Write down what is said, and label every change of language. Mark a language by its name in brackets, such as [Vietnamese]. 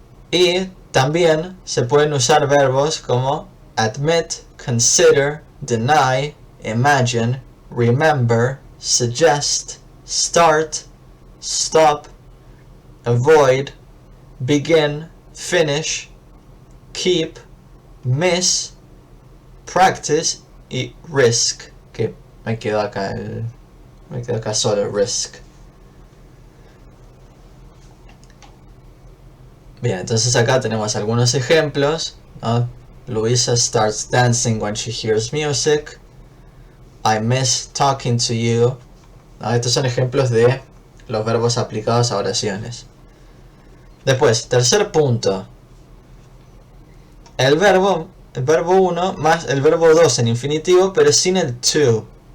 [Spanish] Y también se pueden usar verbos como admit, consider, deny, imagine, remember, suggest, start, stop, avoid, begin, finish, keep, miss, practice y risk, que me quedó acá solo risk. Bien, entonces acá tenemos algunos ejemplos, ¿no? [English] Luisa starts dancing when she hears music. I miss talking to you, ¿no? [Spanish] Estos son ejemplos de los verbos aplicados a oraciones. Después, tercer punto. El verbo 1 más el verbo 2 en infinitivo, pero sin el to.